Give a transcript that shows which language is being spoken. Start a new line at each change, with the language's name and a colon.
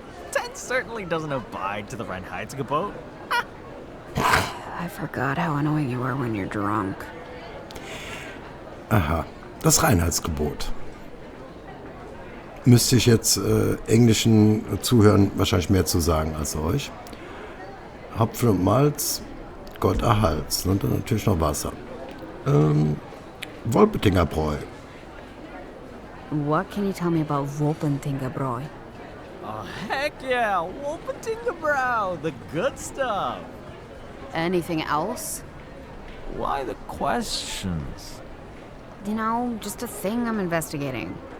English: Tent certainly doesn't abide to the Reinheitsgebot. I forgot how annoying you are when you're drunk.
German: Aha, das Reinheitsgebot. Müsste ich jetzt englischen Zuhörern wahrscheinlich mehr zu sagen als euch. Hopfen und Malz, Gott erhalts. Und dann natürlich noch Wasser. Wolpetinger Bräu.
English: What can you tell me about Wolpentinger Bräu? Oh, heck yeah! Wolpetingebrau, the good stuff! Anything else? Why the questions? You know, just a thing I'm investigating.